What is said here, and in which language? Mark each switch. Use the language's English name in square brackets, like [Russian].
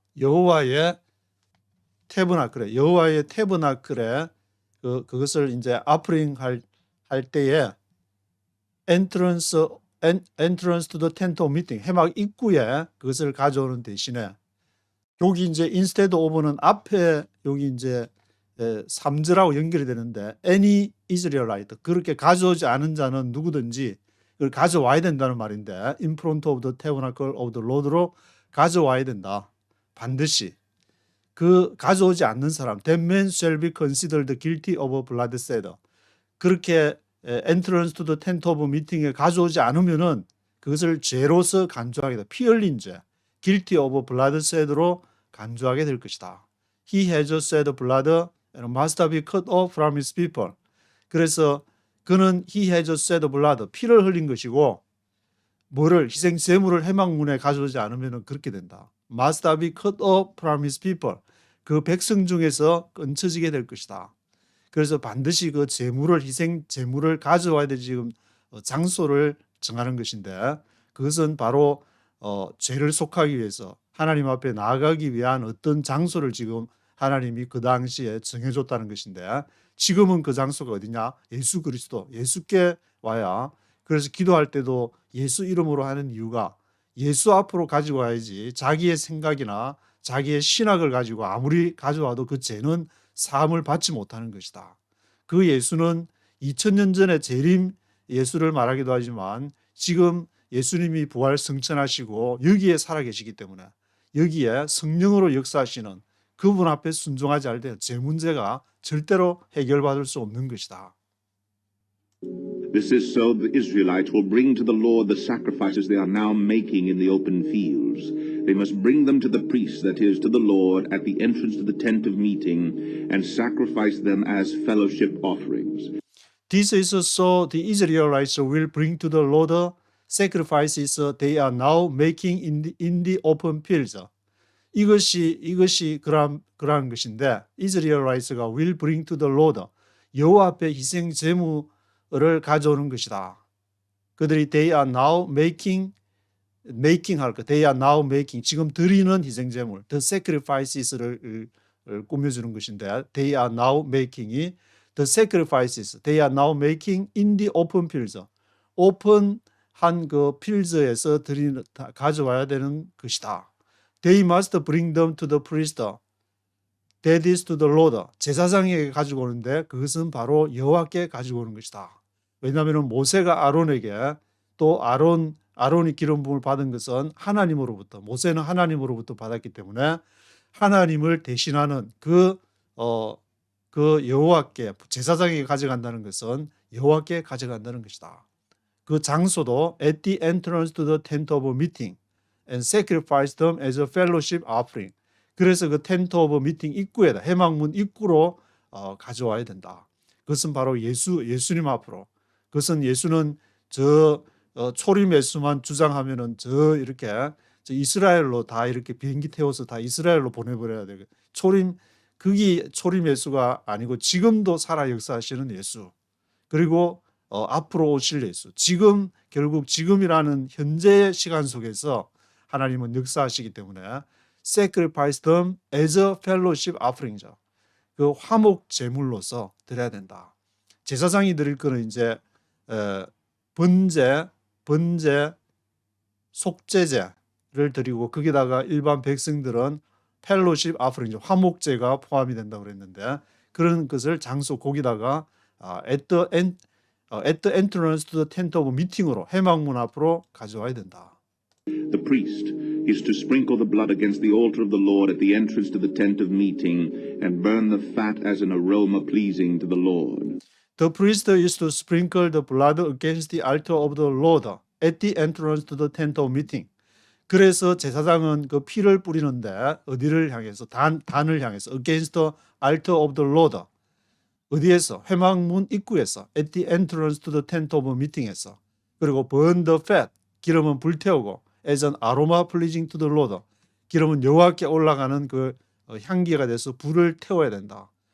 [Korean] 여호와의 태버나클에 그것을 이제 offering 할 때에 [English] entrance to the tent of meeting, [Korean] 회막 입구에 그것을 가져오는 대신에, 여기 이제 [English] instead of [Korean] 는 앞에 여기 이제 3절하고 연결이 되는데 [English] any Israelite, [Korean] 그렇게 가져오지 않은 자는 누구든지 그걸 가져와야 된다는 말인데 [English] in front of the tabernacle of the Lord [Korean] 로 가져와야 된다. 반드시. 그 가져오지 않는 사람, [English] that man shall be considered guilty of bloodshed. [Korean] 그렇게 [English] entrance to the tent of meeting [Korean] 에 가져오지 않으면은 그것을 죄로서 간주하게 돼. 피 흘린 죄, [English] guilty of bloodshed [Korean] 로 간주하게 될 것이다. [English] He has shed blood and must be cut off from his people. [Korean] 그래서 그는 [English] he has shed blood, [Korean] 피를 흘린 것이고 뭐를 희생 제물을 회막문에 가져오지 않으면 그렇게 된다. [English] Must be cut off from his people. [Korean] 그 백성 중에서 끊쳐지게 될 것이다. 그래서 반드시 그 희생 제물을 가져와야 될 지금 장소를 정하는 것인데, 그것은 바로 죄를 속하기 위해서 하나님 앞에 나아가기 위한 어떤 장소를 지금 하나님이 그 당시에 정해줬다는 것인데, 지금은 그 장소가 어디냐? 예수 그리스도, 예수께 와야. 그래서 기도할 때도 예수 이름으로 하는 이유가 예수 앞으로 가지고 와야지 자기의 생각이나 자기의 신학을 가지고 아무리 가져와도 그 죄는 사함을 받지 못하는 것이다. 그 예수는 2000년 전에 재림 예수를 말하기도 하지만 지금 예수님이 부활 승천하시고 여기에 살아계시기 때문에 여기에 성령으로 역사하시는 그분 앞에 순종하지 않을 때 죄 문제가 절대로 해결받을 수 없는 것이다. [English] This is so the Israelites will bring to the Lord the sacrifices they are now making in the open fields. They must bring them to the priest, that is, to the Lord, at the entrance to the tent of meeting, and sacrifice them as fellowship offerings. This is so the Israelites will bring to the Lord sacrifices they are now making in the open fields. [Korean] 이것이 그러한 것인데, Israelites가 [English] will bring to the Lord, [Korean] 여호와 앞에 희생 제물을 가져오는 것이다. [English] 그들이 they are now making they are now making, [Korean] 지금 드리는 희생 제물, [English] the sacrifices를 [Korean] 꾸며주는 것인데, [English] they are now making이 the sacrifices they are now making in the open fields, [Korean] 오픈한 그 필드에서 가져와야 되는 것이다. [English] They must bring them to the priest, that is to the Lord. [Korean] 제사장에게 가지고 오는데 그것은 바로 여호와께 가지고 오는 것이다. 왜냐하면 모세가 아론에게, 또 아론이 기름 부음을 받은 것은 하나님으로부터, 모세는 하나님으로부터 받았기 때문에 하나님을 대신하는 그 여호와께, 제사장에게 가져간다는 것은 여호와께 가져간다는 것이다. 그 장소도 [English] at the entrance to the tent of meeting and sacrifice them as a fellowship offering. [Korean] 그래서 그 텐트 오브 미팅 입구에다, 회막문 입구로 가져와야 된다. 그것은 바로 예수님 앞으로. 그것은 예수는 초림 예수만 주장하면은 이렇게 이스라엘로 다 이렇게 비행기 태워서 다 이스라엘로 보내버려야 되고, 그게 초림 예수가 아니고 지금도 살아 역사하시는 예수, 그리고 앞으로 오실 예수, 결국 지금이라는 현재의 시간 속에서 하나님은 역사하시기 때문에 [English] sacrifice them as a fellowship offering [Korean] 이죠. 그 화목 제물로서 드려야 된다. 제사장이 드릴 거는 이제 번제, 속죄제를 드리고, 거기다가 일반 백성들은 [English] fellowship offering [Korean] 이죠. 화목제가 포함이 된다고 그랬는데, 그런 것을 장소 거기다가 [English] at the entrance to the tent of meeting [Korean] 으로, 회막문 앞으로 가져와야 된다. [English] The priest is to sprinkle the blood against the altar of the Lord at the entrance to the tent of meeting, and burn the fat as an aroma pleasing to the Lord. The priest is to sprinkle the blood against the altar of the Lord at the entrance to the tent of meeting. [Korean] 그래서 제사장은 그 피를 뿌리는데 어디를 향해서? 단을 향해서. [English] against the altar of the Lord. [Korean] 어디에서? 회막문 입구에서. [English] at the entrance to the tent of meeting에서. [Korean] 그리고 [English] burn the fat, [Korean] 기름은 불태우고, [English] as an aroma pleasing to the Lord, [Korean] 기름은 여호와께 올라가는 그 향기가 돼서 불을 태워야 된다.